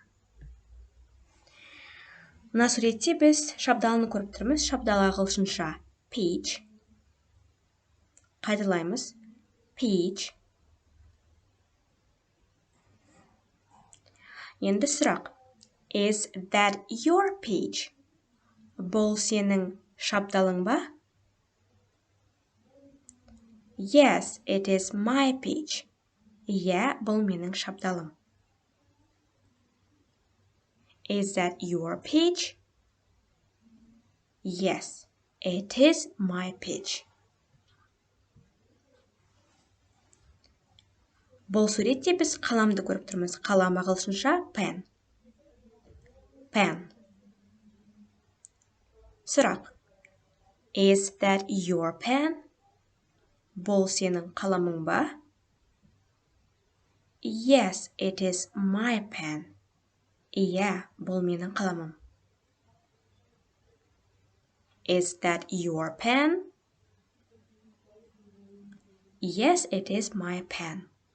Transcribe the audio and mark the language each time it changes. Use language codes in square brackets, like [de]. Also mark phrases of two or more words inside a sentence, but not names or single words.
[kk] Мына суретте біз шабдалыны көріп тұрмыз. Шабдалы ағылшынша peach. Қайталаймыз. Peach. Енді сұрақ. [en] Is that your peach? [kk] Бұл сенің шабдалың ба? [en] Yes, it is my peach. [kk] Иә, бұл менің шабдалым. [en] Is that your peach? Yes, it is my peach. [kk] Бұл суретте біз қаламды көріп тұрмыз. Қалам ағылшынша pen. Pen. Сұрақ. [en] Is that your pen? [kk] Бұл сенің қаламың ба? [en] Yes, it is my pen. [kk] Иә, бұл менің қаламым. [en] Is that your pen? Yes, it is my pen.